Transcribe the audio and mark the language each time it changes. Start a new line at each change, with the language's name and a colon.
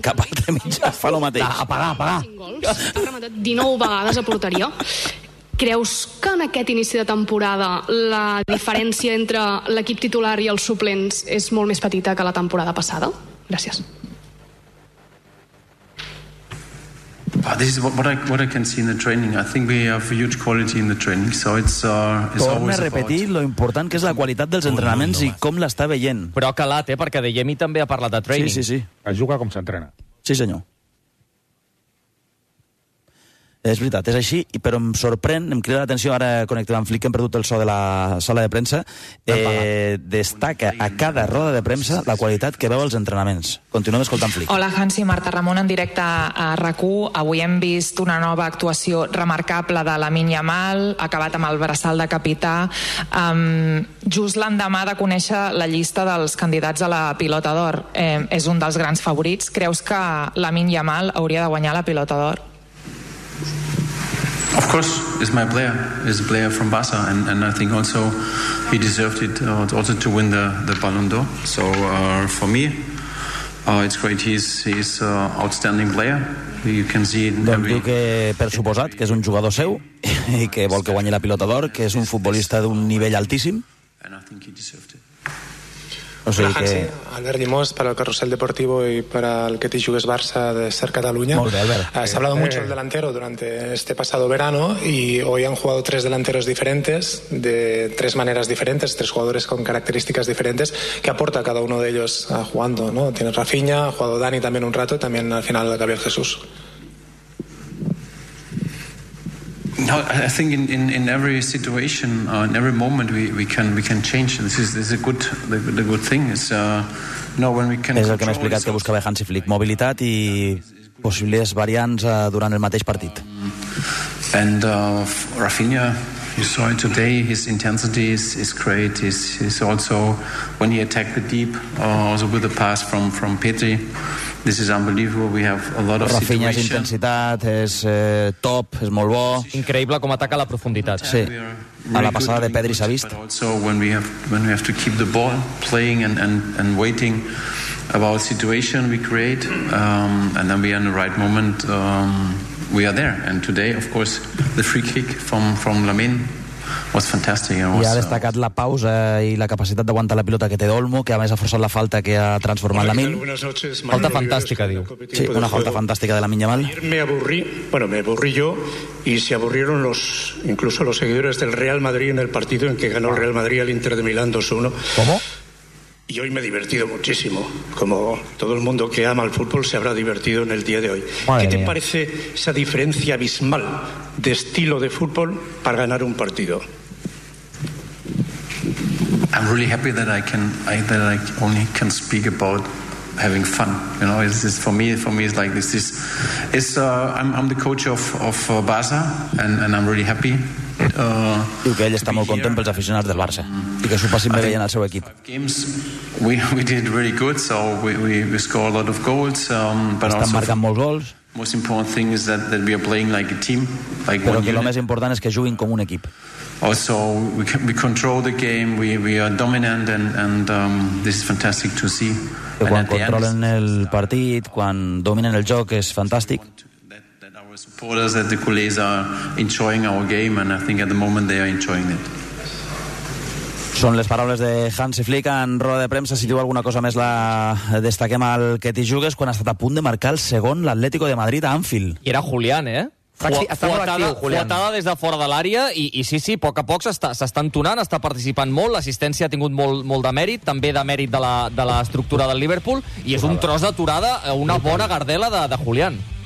Catalan: Cap altre mitjà fa el mateix. Apagar. 5 gols, ha rematat 19 vegades a porteria. Creus que en aquest inici de temporada la diferència entre l'equip titular i els suplents és molt més petita que la temporada passada? Gràcies.
English: This is what I can see in the training. I think we have a huge quality in the training, so it's always
Catalan: repetir lo important que és la qualitat dels entrenaments i com l'està veient. Però ha calat, perquè de Yemi també ha parlat de training. Sí. Es juga com s'entrena. Sí, senyor. És veritat, és així, però em sorprèn, em crida l'atenció, ara connectem amb Flick, hem perdut el so de la sala de premsa, destaca a cada roda de premsa la qualitat que veu als entrenaments. Continuem escoltant Flick. Hola, Hansi, Marta Ramon, en directe a RAC1. Avui hem vist una nova actuació remarcable de Lamine Yamal, acabat amb el braçal de capità, just l'endemà de conèixer la llista dels candidats a la pilota d'or. És un dels grans favorits. Creus que Lamine Yamal hauria de guanyar la pilota d'or?
English: Of course, it's my player. It's a player from Barça, and I think also he deserved it also to win the Ballon d'Or. So for me, it's great. He's an outstanding player. You can see it.
Catalan: Doncs diu que, per suposat, que és un jugador seu i que vol que guanyi la pilota d'or, que és un futbolista d'un nivell altíssim.
English: And I think he deserved it.
Catalan: O sigui que... Albert Llimós, per al Carrusel Deportivo i per al que t'hi jugues Barça de Ser Catalunya. Molt bé, Albert.
Spanish: S'ha hablado mucho del delantero durante este pasado verano y hoy han jugado tres delanteros diferentes, de tres maneras diferentes, tres jugadores con características diferentes. ¿Qué aporta cada uno de ellos jugando, no? Tienes Rafinha, ha jugado Dani también un rato y también al final Gabriel Jesús.
English: No, I think in every situation, in every moment, we can change. This is a good thing. It's no, when we can.
Catalan: És el que m'ha explicat que buscava Hansi Flick, mobilitat i possibles variants durant el mateix partit.
English: And Rafinha, you saw it today. His intensity is great. He's also when he attacked the deep, also with the pass from Petri. This is unbelievable. We have a lot of Rafinha situation.
Catalan: És intensitat, és top, és molt bo. Increïble com ataca la profunditat. Sí. A la passada de Pedri s'ha vist.
English: So when we have to keep the ball playing and waiting about situation we create and then we are in the right moment we are there. And today of course the free kick from Lamine was fantastic.
Catalan: I ha destacat la pausa i la capacitat d'aguantar la pilota que té Olmo, que a més ha forçat la falta que ha transformat Lamine. Falta fantàstica, diu. Sí, una falta fantàstica de Lamine Yamal.
Spanish: Me aburrí yo y se aburrieron incluso los seguidores del Real Madrid en el partido en que ganó el Real Madrid al Inter de Milán 2-1. ¿Cómo? Y hoy me he divertido muchísimo, como todo el mundo que ama el fútbol se habrá divertido en el día de hoy. Madre ¿Qué te mía. Parece esa diferencia abismal de estilo de fútbol para ganar un partido?
English: I'm really happy that I only can speak about having fun. You know, this is for me it's like I'm the coach of Barça and I'm really happy.
Catalan: Diu que ell està molt content pels aficionats del Barça i que s'ho passin bé veient el seu equip.
English: We did really good, so we score a lot of goals, but
Catalan: estan marcant molts gols.
English: Most important thing is that we are playing like a team, like
Catalan: però que el més important és que juguin com un equip.
English: Also we control the game, we are dominant and this is fantastic to see.
Catalan: Que quan controlen el partit, quan dominen el joc, és fantàstic.
English: Supporters at the Culés are enjoying our game and I think at the moment they are enjoying it.
Catalan: Són les paraules de Hansi Flick en roda de premsa. Si diu alguna cosa més, la destaquem al que t'hi jugues quan ha estat a punt de marcar el segon l'Atlético de Madrid a Anfield. I era Julián, eh? Fuatada des de fora de l'àrea i sí, poc a poc s'està entonant, està participant molt, l'assistència ha tingut molt de mèrit, també de mèrit de la estructura del Liverpool, i és un tros d'aturada, una bona gardela de Julián.